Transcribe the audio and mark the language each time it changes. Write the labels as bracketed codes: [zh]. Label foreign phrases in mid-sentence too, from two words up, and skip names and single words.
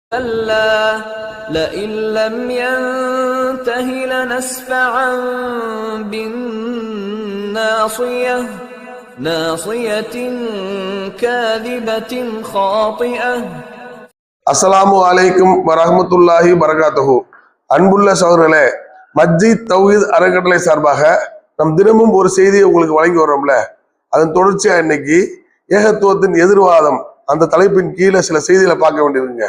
[ar] كلا لئن لم ينته لنسفعا بالناصية ناصية كاذبة خاطئة. السلام عليكم ورحمة الله وبركاته. [ta] அன்புள்ள சகோதரர்களே, மஸ்ஜித் தௌஹீத் அறக்கட்டளை சார்பாக நம் தினமும் ஒரு செய்தியை உங்களுக்கு வழங்கி வரோம்ல, அதன் தொடர்ச்சியா இன்னைக்கு ஏகத்துவத்தின் எதிர்வாதம் அந்த தலைப்பின் கீழே சில செய்திகளை பார்க்க வேண்டியிருக்குங்க.